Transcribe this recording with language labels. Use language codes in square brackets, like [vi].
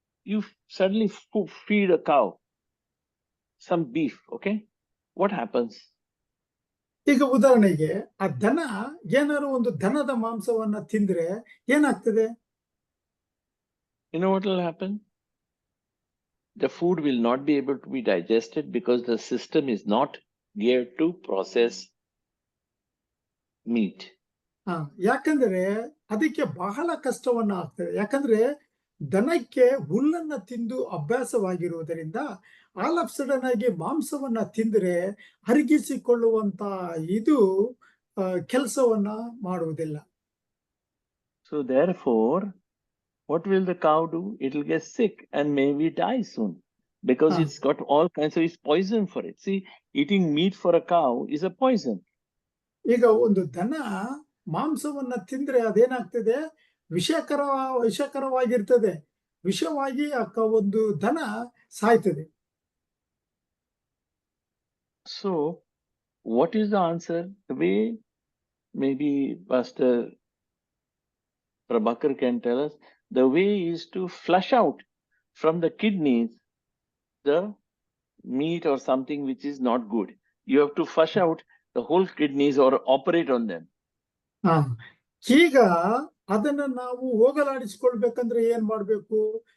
[en] you suddenly feed a cow some beef, okay? What happens? [kn] ಈಗ ಉದಾಹರಣೆಗೆ ಆ ದನ ಏನಾದ್ರು ಒಂದು ದನದ ಮಾಂಸವನ್ನ ತಿಂದ್ರೆ ಏನಾಗ್ತದೆ? [en] You know what will happen? The food will not be able to be digested because the system is not geared to process meat. [kn] ಯಾಕಂದ್ರೆ ಅದಕ್ಕೆ ಬಹಳ ಕಷ್ಟವನ್ನ ಆಗ್ತದೆ. ಯಾಕಂದ್ರೆ ದನಕ್ಕೆ ಹುಲ್ಲನ್ನ ತಿಂದು ಅಭ್ಯಾಸವಾಗಿರುವುದರಿಂದ [en] all of sudden [kn] ಆಗಿ ಮಾಂಸವನ್ನ ತಿಂದ್ರೆ ಅರಗಿಸಿಕೊಳ್ಳುವಂತ ಇದು ಕೆಲಸವನ್ನ ಮಾಡುವುದಿಲ್ಲ. [en] So therefore, what will the cow do? It will get sick and maybe die soon because it's got all kinds of, it's poison for it. See, eating meat for a cow is a poison. [kn] ಈಗ ಒಂದು ದನ ಮಾಂಸವನ್ನ ತಿಂದ್ರೆ ಅದೇನಾಗ್ತದೆ? ವಿಷಕರವಾಗಿರ್ತದೆ. ವಿಷವಾಗಿ ಒಂದು ದನ ಸಾಯ್ತದೆ. [en] So what is the answer? The way maybe Pastor Prabhakar can tell us, the way is to flush out from the kidneys the meat or something which is not good. You have to flush out the whole kidneys or operate on them. [kn] ಈಗ ಅದನ್ನ ನಾವು ಹೋಗಲಾಡಿಸಿಕೊಳ್ಬೇಕಂದ್ರೆ ಏನ್ ಮಾಡ್ಬೇಕು?